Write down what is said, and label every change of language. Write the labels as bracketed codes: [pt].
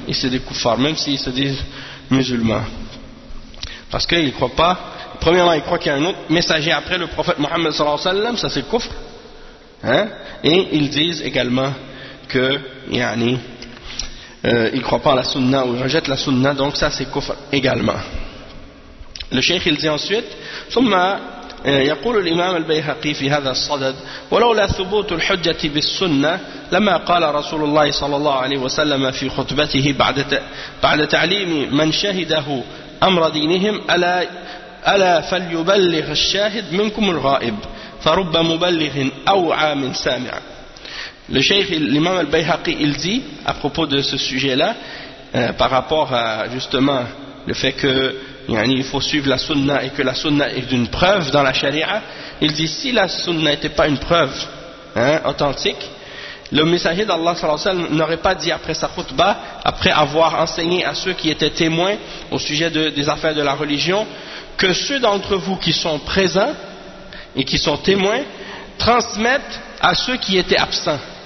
[fr] Et c'est des koufars, même s'ils se disent musulmans. Parce qu'ils ne croient pas. Premièrement, ils croient qu'il y a un autre messager après le prophète Mohammed sallallahu alayhi wa sallam, ça c'est koufre. Hein? Et ils disent également que, ils ne croient pas à la sunna ou ils rejettent la sunna, donc ça c'est koufre également. Le cheikh il dit ensuite, [ar] summa. يقول الإمام البيهقي في هذا الصدد ولولا ثبوت الحجة بالسنة لما قال رسول الله صلى الله عليه وسلم في خطبته بعد تعليم من شهده أمر دينهم ألا فليبلغ الشاهد منكم الغائب فرب مبلغ أوعى من سامع. [fr] Le cheikh, l'imam al-Bayhaqi, il dit à propos de ce sujet-là, par rapport à justement le fait que [ar] يعني [fr] il faut suivre la sunna et que la sunna est une preuve dans la sharia, il dit si la sunna n'était pas une preuve authentique, le messager d'Allah sallallahu alayhi wa sallam n'aurait pas dit après sa khutba, après avoir enseigné à ceux qui étaient témoins au sujet des affaires de la religion, que ceux d'entre vous qui sont présents et qui sont témoins transmettent à ceux qui étaient absents.